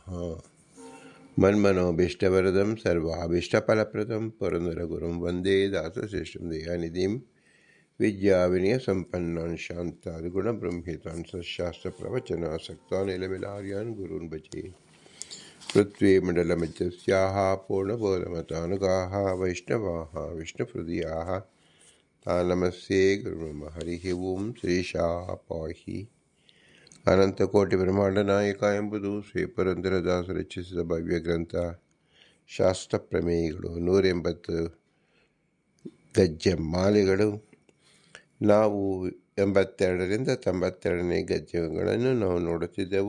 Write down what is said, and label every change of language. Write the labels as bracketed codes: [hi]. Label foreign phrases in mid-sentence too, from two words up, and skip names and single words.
[sa] मन्मनोभीष्टवरदं सर्वाभीष्टफलप्रदं पुरन्दरगुरुं वन्दे दासश्रेष्ठं दयानिधिं विद्याविनयसम्पन्नान् शान्तादिगुणब्रह्मितान् सशास्त्रप्रवचनासक्तान् निलविलार्यान् गुरून् भजे। पृथ्वीमण्डलमध्यस्याः पूर्णबोधमतानुगाः वैष्णवाः विष्णुहृदयाः तान् नमस्ये गुरुर्मम। हरिः ओಂ ಶ್ರೀಶಾಹ ಪಾಹಿ. [kn] ಅನಂತಕೋಟಿ ಬ್ರಹ್ಮಾಂಡ ಎಂಬುದು ಶ್ರೀ ಪುರಂದರದಾಸರು ರಚಿಸಿದ ಭವ್ಯ ಗ್ರಂಥ. ಶಾಸ್ತ್ರ ಪ್ರಮೇಯಗಳು 180 ಗಜ್ಜೆ ಮಾಲೆಗಳು. ನಾವು 82ರಿಂದ 92ನೇ ಗದ್ಯಗಳನ್ನು ನಾವು ನೋಡುತ್ತಿದ್ದೆವು.